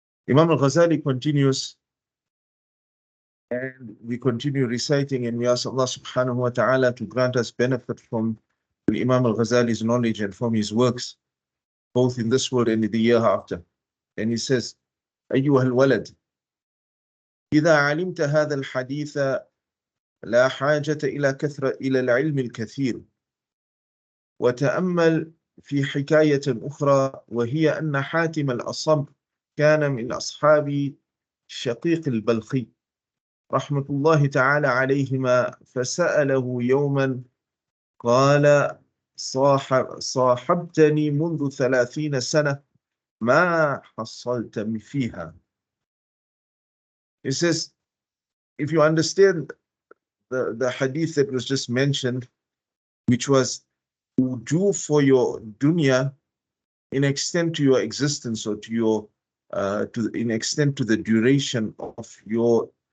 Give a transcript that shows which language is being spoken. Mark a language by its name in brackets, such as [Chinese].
[English] Imam al-Ghazali continues, and we continue reciting, and we ask Allah subhanahu wa ta'ala to grant us benefit from Imam al-Ghazali's knowledge and from his works, both in this world and in the year after. And he says, [Arabic] أيها الولد إذا علمت هذا الحديث لا حاجة إلى العلم الكثير. وتأمل في حكاية أخرى، وهي أن حاتم الأصم كان من أصحاب شقيق البلخي رحمة الله تعالى عليهما، فسأله يوما قال صاحبتني منذ 30 سنة ما حصلت فيها. [English] He says, if you understand the hadith that was just mentioned, which was to do for your dunya in extent to your existence, or to your in extent to the duration of your